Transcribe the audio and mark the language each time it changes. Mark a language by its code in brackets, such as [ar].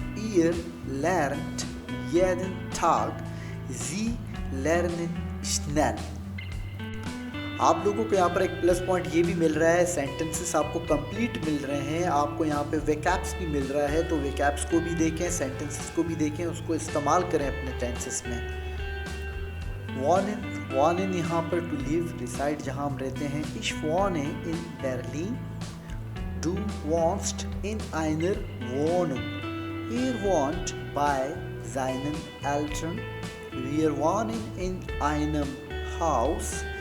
[de] Ihr lernt jeden Tag. Sie lernen schnell. [hi] आप लोगों को यहाँ पर एक प्लस पॉइंट ये भी मिल रहा है, सेंटेंसेस आपको कंप्लीट मिल रहे हैं, आपको यहाँ पे वेकैप्स भी मिल रहा है, तो वेकैप्स को भी देखें, सेंटेंसेस को भी देखें, उसको इस्तेमाल करें अपने टेंसेस में। wohnen यहाँ पर टू लिव, रिसाइड जहाँ हम रहते हैं। [de] Ich wohne in Berlin. Du wohnst in einer Wohnung. Er wohnt bei seinen Eltern. Wir wohnen in einem Haus.